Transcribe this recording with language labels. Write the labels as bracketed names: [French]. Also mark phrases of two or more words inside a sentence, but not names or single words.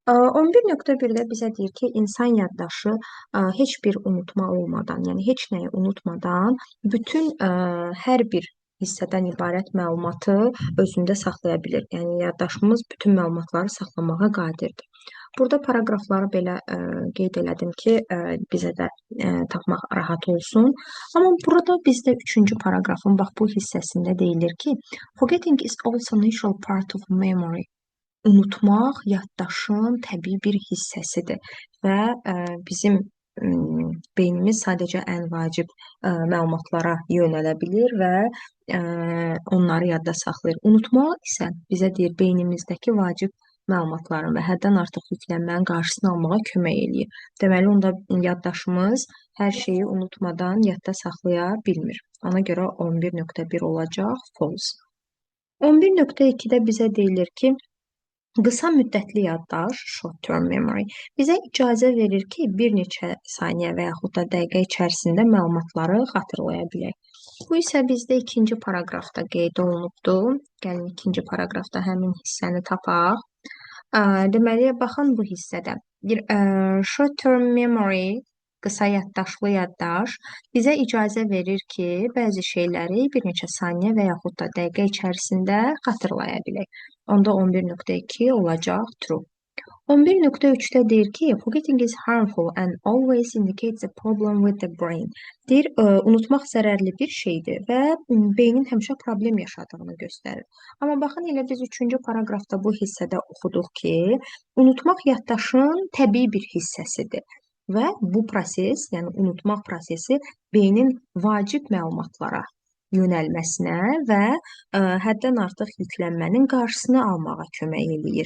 [Azerbaijani] 11.1-də bizə deyir ki, insan yaddaşı heç bir unutma olmadan, yəni heç nəyi unutmadan bütün hər bir hissədən ibarət məlumatı özündə saxlaya bilir. Yəni yaddaşımız bütün məlumatları saxlamağa qadirdir. Burada paraqrafları belə qeyd elədim ki, bizə də tapmaq rahat olsun. Amma burada bizdə 3-cü paraqrafın bax bu hissəsində deyilir ki, [English] forgetting is also natural part of memory. [Azerbaijani] Unutmaq yaddaşın təbii bir hissəsidir və bizim beynimiz sadəcə ən vacib məlumatlara yönələ bilir və onları yadda saxlayır. Unutmaq isə bizə deyir beynimizdəki vacib məlumatların və həddən artıq yüklənmənin qarşısını almağa kömək eləyir. Deməli, onda yaddaşımız hər şeyi unutmadan yadda saxlaya bilmir. Ona görə 11.1 olacaq false. 11.2-də bizə deyilir ki, qısa müddətli yaddaş, [English] short term memory, [Azerbaijani] bizə icazə verir ki, bir neçə saniyə və yaxud da dəqiqə içərisində məlumatları xatırlaya bilək. Bu isə bizdə 2-ci paraqrafda qeyd olunubdur. Gəlin 2-ci paraqrafda həmin hissəni tapaq. Deməli, baxın bu hissədə. [English] Short term memory, [Azerbaijani] qısa yaddaşlı yaddaş bizə icazə verir ki, bəzi şeyləri bir neçə saniyə və yaxud da dəqiqə içərisində xatırlaya bilək. Onda 11.2 olacaq true. 11.3-də deyir ki, [English] forgetting is harmful and always indicates a problem with the brain. [Azerbaijani] Deyir, unutmaq zərərli bir şeydir və beynin həmişə problem yaşadığını göstərir. Amma baxın, elə biz 3-cü paraqrafda bu hissədə oxuduq ki, unutmaq yaddaşın təbii bir hissəsidir. Və bu proses, yəni unutmaq prosesi beynin vacib məlumatlara yönəlməsinə və həddən artıq yüklənmənin qarşısını almağa kömək eləyir.